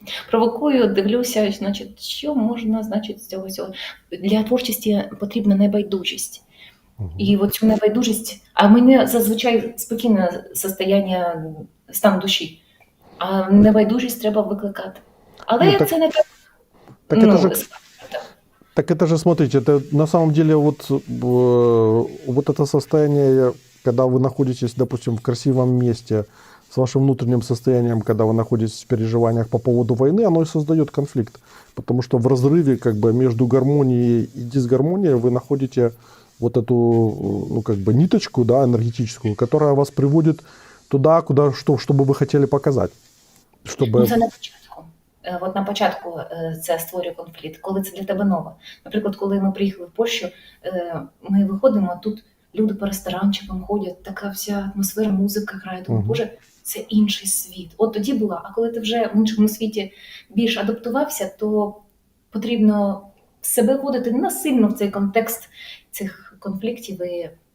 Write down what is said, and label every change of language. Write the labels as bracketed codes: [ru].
[uk] Провокую, дивлюся, значить, що можна, значить, з цього всього. Для творчості потрібна небайдужість. І от цю небайдужість, а в мене зазвичай спокійне стан душі, а небайдужість треба викликати. Але це не так. [ru] Так это же, смотрите, это на самом деле вот это состояние, когда вы находитесь, допустим, в красивом месте, с вашим внутренним состоянием, когда вы находитесь в переживаниях по поводу войны, оно и создает конфликт. Потому что в разрыве как бы между гармонией и дисгармонией вы находите вот эту, ну, как бы ниточку, да, энергетическую, которая вас приводит туда, чтобы вы хотели показать. Чтобы... [uk] Ну, це на початку. От на початку це створює конфлікт, коли це для тебе нове. Наприклад, коли ми приїхали в Польщу, ми виходимо, а тут люди по ресторанчикам ходять, така вся атмосфера, музика грає, тому, Боже, це інший світ. От тоді була, а коли ти вже в іншому світі більш адаптувався, то потрібно себе вводити насильно в цей контекст цих [ru] конфликтов, и...